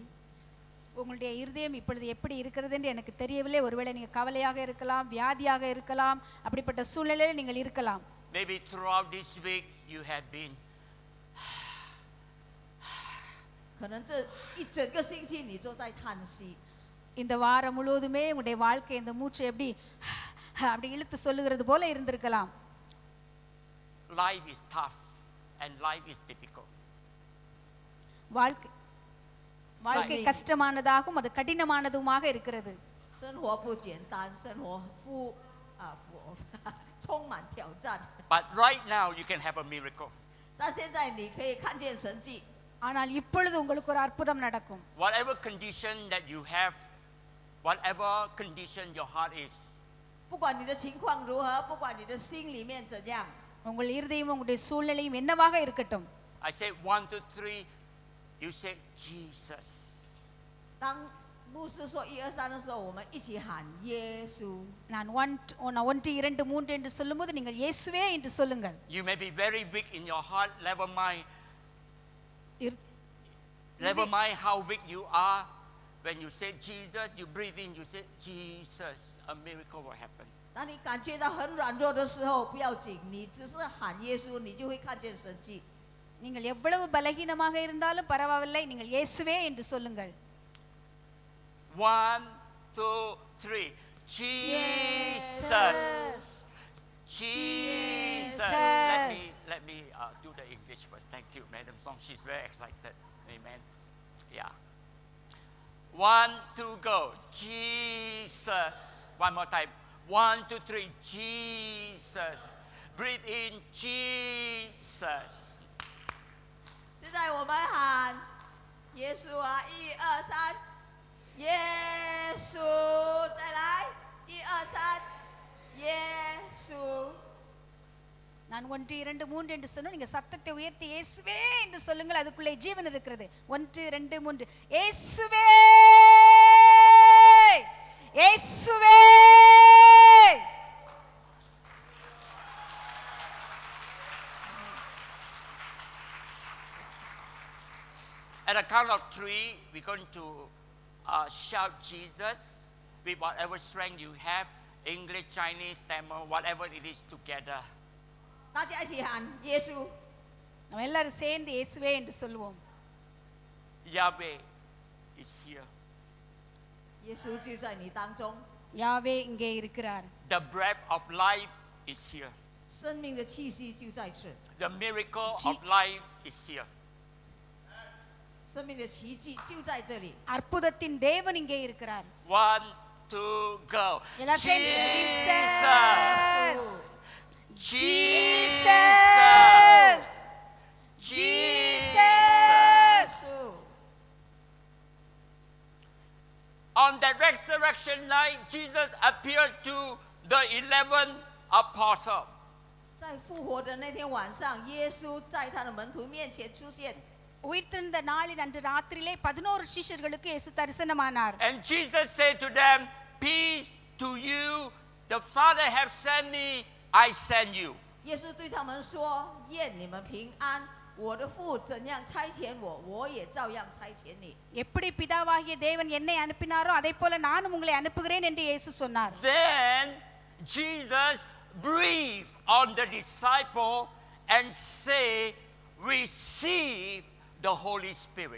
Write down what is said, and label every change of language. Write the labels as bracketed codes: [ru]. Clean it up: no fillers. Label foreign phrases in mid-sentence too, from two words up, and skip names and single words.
[ta] உங்களுடைய இருதயம் இப்பொழுது எப்படி இருக்கிறது என்று எனக்கு தெரியவில்லை. ஒருவேளை நீங்கள் கவலையாக இருக்கலாம், வியாதியாக இருக்கலாம், அப்படிப்பட்ட சூழ்நிலையில் நீங்கள் இருக்கலாம். [en] Maybe throughout this week you have been [zh] 可能这一整个星期你都在叹息。 [ta] இந்த வாரம் முழுவதுமே உங்களுடைய வாழ்க்கை இந்த மூச்சை எப்படி அப்படி இழுத்து சொல்லுகிறது போல இருந்திருக்கலாம். [en] life is tough and life is difficult. [ta] வாழ்க்கை கஷ்டமானதாகவும் அது கடினமானதுமாக இருக்கிறது. [zh] 生活不简单，生活充满挑战。 [en] But right now you can have a miracle. [zh] 但现在你可以看见神迹。 [ta] ஆனால் இப்பொழுது உங்களுக்கு ஒரு அற்புதம் நடக்கும். [en] Whatever condition that you have, whatever condition your heart is, [zh] 不管你的情况如何，不管你的心里面怎样， [ta] உங்கள் இருதயம் உங்களுடைய சூழ்நிலையும் என்னவாக இருக்கட்டும். [en] I say 1, 2, 3, you say Jesus. [zh] 当牧师说1、2、3的时候，我们一起喊耶稣。 [ta] நான் 1, 2, 3 என்று சொல்லும்போது நீங்கள் இயேசுவே என்று சொல்லுங்கள். [en] You may be very weak in your heart, never mind. Never mind how weak you are. When you say Jesus, you breathe in, you say Jesus, a miracle will happen. [zh] 当你感觉到很软弱的时候，不要紧，你只是喊耶稣，你就会看见神迹。 [ta] நீங்கள் எவ்வளவு பலகீனமாக இருந்தாலும் பரவாயில்லை, நீங்கள் இயேசுவே என்று சொல்லுங்கள். [en] 1, 2, 3. Jesus. Jesus. Let me do the English first. Thank you, Madam Song. She's very excited. Amen. Yeah. 1, 2, go. Jesus. One more time. 1, 2, 3. Jesus. Breathe in. Jesus. [zh] 现在我们喊耶稣啊，1、2、3，耶稣，再来，1、2、3，耶稣。 [ta] நான் 1, 2, 3 என்று சொன்ன நீங்க சத்தத்தை உயர்த்தி இயேசுவே என்று சொல்லுங்கள். அதுக்குள்ளே ஜீவன் இருக்கிறது. 1, 2, 3 இயேசுவே, இயேசுவே. [en] At the count of 3, we're going to shout Jesus with whatever strength you have, English, Chinese, Tamil, whatever it is together. [zh] 大家一起喊耶稣。 [ta] நம்ம எல்லாரும் சேர்ந்து இயேசுவே என்று சொல்லுவோம். [en] Yahweh is here. [zh] 耶稣就在你当中。 [ta] யாவே இங்கே இருக்கிறார். [en] The breath of life is here. [zh] 生命的气息就在此， [en] The miracle of life is here. [zh] 生命的奇迹就在这里。 [ta] அற்புதத்தின் தேவன் இங்கே இருக்கிறார். [en] 1, 2, go. [ta] எல்லாரும் சேர்ந்து [en] Jesus. Jesus. Jesus. On that resurrection night, Jesus appeared to the 11 apostles. [zh] 在复活的那天晚上，耶稣在他的门徒面前出现。 [ta] உயிர்த்தெழுந்த நாளில் அன்று ராத்திரியிலே 11 சீஷர்களுக்கு இயேசு தரிசனமானார். [en] And Jesus said to them, "Peace to you. The Father have sent me, I send you." [zh] 耶稣对他们说：“愿你们平安！我的父怎样差遣我，我也照样差遣你。” [ta] எப்படி பிதாவாகிய தேவன் என்னை அனுப்பினாரோ அதே போல நானும் உங்களை அனுப்புகிறேன் என்று இயேசு சொன்னார். [en] Then Jesus breathed on the disciple and say, "Receive the Holy Spirit."